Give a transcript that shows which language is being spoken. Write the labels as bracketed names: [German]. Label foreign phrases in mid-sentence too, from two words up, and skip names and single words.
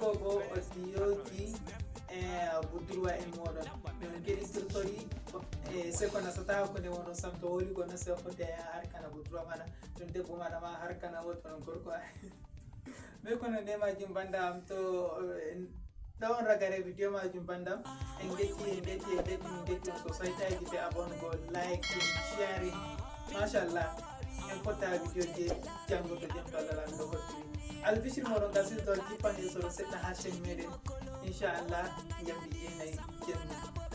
[Fula] bo audioji budurwa en moɗon min keɗitirtori se ko nasata hakkude moɗon sam to woli ko nase fodde harkana budurwa maɗa ɗum debbo maɗa ma harkana wotto non gorko ɓe kono ndemajum bandam to ɗon ragare video majum bandam en getti min getti on sosai taji be abongo [English] liking sharing [Fula] mashallah en fotta video je jango to jam dalalan do hottiri albishir moɗon gasir dol jippande soro seɗɗa ha chaîne meɗen inchallah jamdi jenayyi jemmu